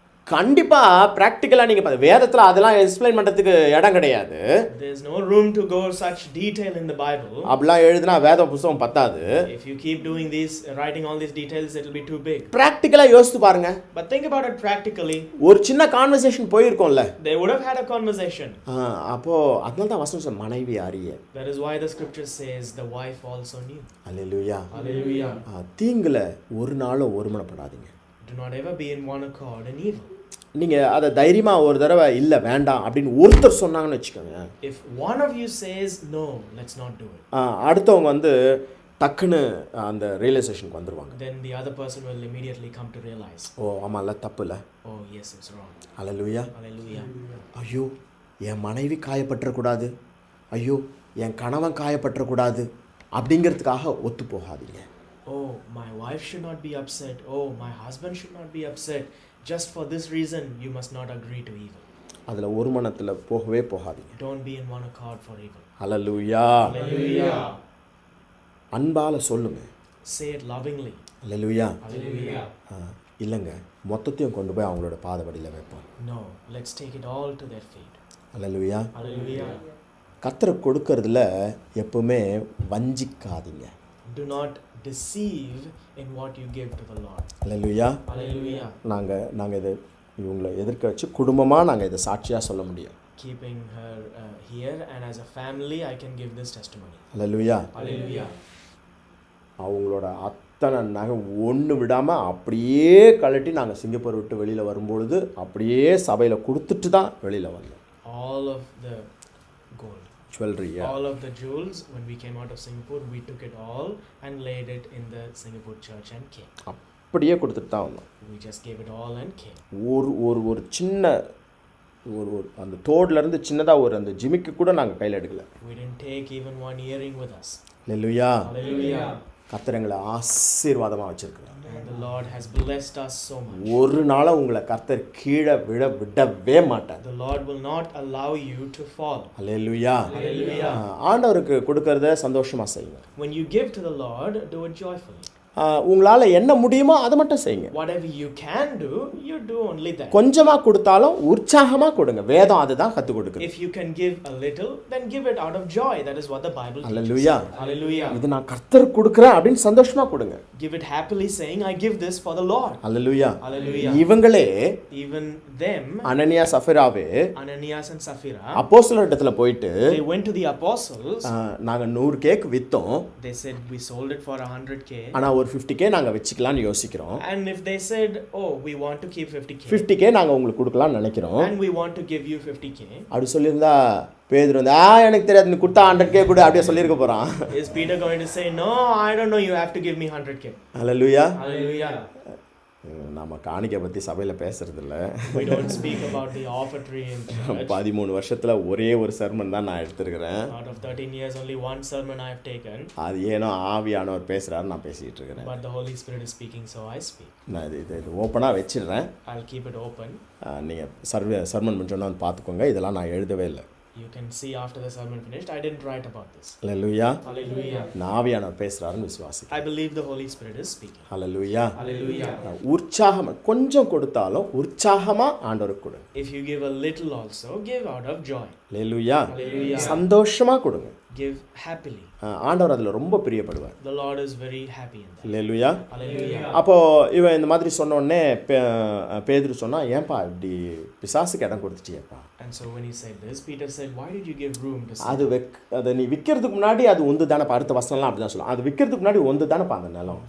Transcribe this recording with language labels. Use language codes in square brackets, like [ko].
[ta] கண்டிப்பாக ப்ராக்டிக்கலாக நீங்கள் வேதத்தில் அதெல்லாம் எக்ஸ்பிளைன் பண்ணுறதுக்கு இடம் கிடையாது. [en] There's no room to go such detail in the Bible. [ta] அப்படிலாம் எழுதுனா வேத புத்தகம் பத்தாது. [en] If you keep doing this, writing all these details, it will be too big. [ta] ப்ராக்டிக்கலாக யோசித்து பாருங்க. [en] But think about it practically. [ta] ஒரு சின்ன conversation போயிருக்கோம்ல. [en] They would have had a conversation. [ta] அப்போது அதனால தான் வசனம் மனைவி அறிய. [en] That is why the scripture says the wife also knew. [ta] Hallelujah. [en] Hallelujah. [ta] தீங்குல ஒரு நாளும் ஒருமனப்படாதீங்க. [en] Do not ever be in one accord in evil. [ta] நீங்கள் அதை தைரியமாக ஒரு தடவை இல்லை வேண்டாம் அப்படின்னு ஒருத்தர் சொன்னாங்கன்னு வச்சுக்கோங்க. [en] If one of you says no, let's not do it. [ta] அடுத்தவங்க வந்து டக்குன்னு அந்த ரியலைசேஷனுக்கு வந்துடுவாங்க. [en] Then the other person will immediately come to realize. [ta] ஓ ஆமாம்ல, தப்பு இல்லை. [en] Oh yes, it's wrong. [ta] Hallelujah. [en] Hallelujah. [ta] ஐயோ என் மனைவி காயப்பட்டுறக்கூடாது, ஐயோ என் கணவன் காயப்பட்டுறக்கூடாது அப்படிங்கிறதுக்காக ஒத்து போகாதீங்க. [en] Oh, my wife should not be upset. Oh, my husband should not be upset. Just for this reason, you must not agree to evil. [ta] அதில் ஒரு மனத்தில் போகவே போகாதீங்க. [en] Don't be in one accord for evil. [ta] Hallelujah. [en] Hallelujah. [ta] அன்பால் சொல்லுங்க. [en] Say it lovingly. [ta] Hallelujah. [en] Hallelujah. [ta] இல்லைங்க, மொத்தத்தையும் கொண்டு போய் அவங்களோட பாதபடியில் வைப்போம். [en] No, let's take it all to their feet. [ta] Hallelujah. [en] Hallelujah. [ta] கர்த்தருக்கு கொடுக்கறதுல எப்பவுமே வஞ்சிக்காதீங்க. [en] Do not deceive in what you give to the Lord. [ta] Hallelujah. [en] Hallelujah. [ta] நாங்கள் இதை இவங்களை எதிர்க்க வச்சு குடும்பமாக நாங்கள் இதை சாட்சியாக சொல்ல முடியும். [en] Keeping her here, and as a family I can give this testimony. [ta] Hallelujah. [en] Hallelujah. [ta] அவங்களோட அத்தனை நகை ஒன்று விடாமல் அப்படியே கழட்டி நாங்கள் சிங்கப்பூர் விட்டு வெளியில் வரும்பொழுது அப்படியே சபையில் கொடுத்துட்டு தான் வெளியில் வந்தோம். [en] All of the gold, jewellery, all of the jewels, when we came out of Singapore, we took it all and laid it in the Singapore church and came. [ta] அப்படியே கொடுத்துட்டு தான் வந்தோம். [en] We just gave it all and came. [ta] ஒரு சின்ன ஒரு அந்த தோடுலேருந்து சின்னதாக ஒரு அந்த ஜிமிக்கு கூட நாங்கள் கையில் எடுக்கல. [en] We didn't take even one earring with us. [ta] Hallelujah. [en] Hallelujah. [ta] கர்த்தர் எங்களை ஆசீர்வாதமாக வச்சிருக்கிறார். [en] And the Lord has blessed us so much. [ta] ஒரு நாளும் உங்களை கர்த்தர் கீழே விடவே மாட்டார். [en] The Lord will not allow you to fall. [ta] Hallelujah. [en] Hallelujah. [ta] ஆண்டவருக்கு கொடுக்கறத சந்தோஷமாக செய்யுங்க. [en] When you give to the Lord, do it joyfully. [ta] உங்களால் என்ன முடியுமோ அதை மட்டும் செய்யுங்க. [en] Whatever you can do, you do only that. [ta] கொஞ்சமாக கொடுத்தாலும் உற்சாகமாக கொடுங்க. வேதம் அதுதான் கற்றுக் கொடுக்குது. [en] If you can give a little, then give it out of joy. That is what the Bible teaches. [ta] Hallelujah. [en] Hallelujah. [ta] இது நான் கர்த்தருக்கு கொடுக்குறேன் அப்படின்னு சந்தோஷமாக கொடுங்க. [en] Give it happily, saying, I give this for the Lord. [ta] Hallelujah. [en] Hallelujah. [ta] இவங்களே [en] Even them, [ta] Hananiah சஃபிராவே [en] Ananias and Sapphira, [ta] அப்போஸ்தலரிடத்துல போயிட்டு [en] they went to the apostles. [ta] நாங்கள் 100 cake விற்றோம், [en] They said, we sold it for 100K. [ta] ஆனால் ஒரு 50K நாங்கள் வச்சுக்கலான்னு யோசிக்கிறோம். [en] And if they said, oh, we want to keep 50K. [ta] 50K நாங்கள் உங்களுக்கு கொடுக்கலாம்னு நினைக்கிறோம். [en] And we want to give you 50K. [ta] அப்படி சொல்லியிருந்தா பேதுரு வந்து எனக்கு தெரியாது, நீ கொடுத்தா 100K கூட அப்படியே சொல்லியிருக்க போகிறான். [en] Is Peter going to say, no, I don't know, you have to give me 100K? [ta] Hallelujah. [en] Hallelujah. [ta] நம்ம காணிக்கை பற்றி சபையில் பேசுறதில்ல. [en] We don't speak about the offertory in church. [ta] 13 வருஷத்தில் ஒரே ஒரு சர்மன் தான் நான் எடுத்திருக்கிறேன். [en] Out of 13 years, only one sermon I have taken. [ta] அது ஏனோ ஆவியானவர் பேசுகிறாரு, நான் பேசிக்கிட்டு இருக்கிறேன். [en] But the Holy Spirit is speaking, so I speak. [ta] நான் இது ஓப்பனாக வச்சிடுறேன். [en] I'll keep it open. [ta] நீங்கள் சர்மன் முடிஞ்சோன்னா வந்து பார்த்துக்கோங்க. இதெல்லாம் நான் எழுதவே இல்லை. [en] You can see after the sermon finished, I didn't write about this. [ta] Hallelujah. [en] Hallelujah. [ta] நான் ஆவியானவர் பேசுகிறாருன்னு விசுவாசி. [en] I believe the Holy Spirit is speaking. [ta] Hallelujah. [en] Hallelujah. [ta] உற்சாகமாக கொஞ்சம் கொடுத்தாலும் உற்சாகமாக ஆண்டவருக்கு கொடுங்க. [en] If you give a little also, give out of joy. [ta] Hallelujah. [en] Hallelujah. [ta] சந்தோஷமாக கொடுங்க. [en] Give happily. [ta] ஆண்டவர் அதில் ரொம்ப பிரியப்படுவார். [en] The Lord is very happy in that. [ta] Hallelujah. [en] Hallelujah. [ta] அப்போது இவன் இந்த மாதிரி சொன்ன உடனே பேதுரு சொன்னா, ஏன்பா இப்படி பிசாசுக்கு இடம் கொடுத்துட்டியப்பா? [en] And so when he said this, Peter said, why did you give room to [ta] அது அதை நீ விற்கிறதுக்கு முன்னாடி அது ஒன்று தானேப்பா. அடுத்த வசனம்லாம் அப்படி தான் சொல்லுவோம். அது விற்கிறதுக்கு முன்னாடி ஒன்று தானேப்பா அந்த நிலம்.